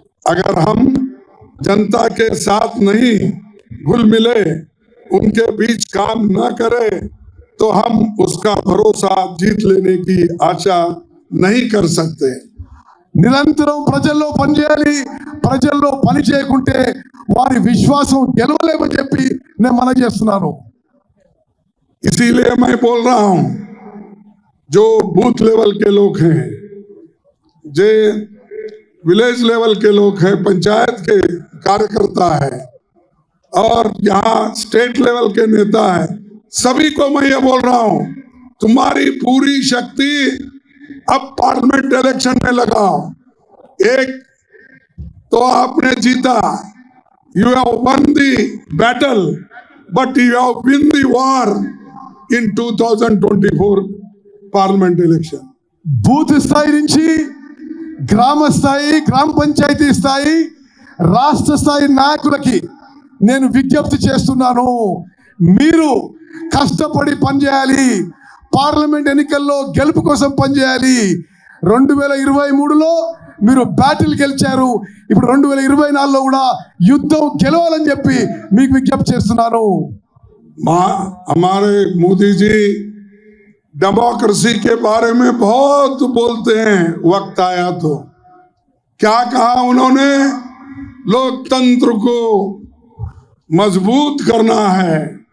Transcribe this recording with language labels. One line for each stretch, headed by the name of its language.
Hindi: अगर हम जनता के साथ नहीं घुल मिले, उनके बीच काम न करें, तो हम उसका भरोसा जीत लेने की आशा नहीं कर सकते।
Telugu: నిరంతరం ప్రజల్లో పనిచేయాలి, ప్రజల్లో పని చేయకుంటే వారి విశ్వాసం గెలవలేమని చెప్పి నేను మనవి చేస్తున్నాను.
Hindi: इसीलिए मैं बोल रहा हूं, जो बूथ लेवल के लोग हैं, जो विलेज लेवल के लोग हैं, पंचायत के कार्यकर्ता है और यहाँ स्टेट लेवल के नेता है, सभी को मैं ये बोल रहा हूं, तुम्हारी पूरी शक्ति अब पार्लियामेंट इलेक्शन में लगाओ। एक तो आपने जीता,
English: You have won the battle, but you have win the war in 2024 parliament election.
Telugu: Booth స్థాయి నుంచి గ్రామ స్థాయి, గ్రామ పంచాయతీ స్థాయి, రాష్ట్ర స్థాయి నాయకులకి నేను విజ్ఞప్తి చేస్తున్నాను, మీరు కష్టపడి పనిచేయాలి, పార్లమెంట్ ఎన్నికల్లో గెలుపు కోసం పనిచేయాలి. 2023లో మీరు బ్యాటిల్ గెలిచారు, ఇప్పుడు 2024లో కూడా యుద్ధం గెలవాలని చెప్పి మీకు విజ్ఞప్తి చేస్తున్నాను.
Hindi: हमारे मोदी जी डेमोक्रेसी के बारे में बहुत बोलते हैं, वक्त आया तो क्या कहा उन्होंने, लोकतंत्र को मजबूत करना है।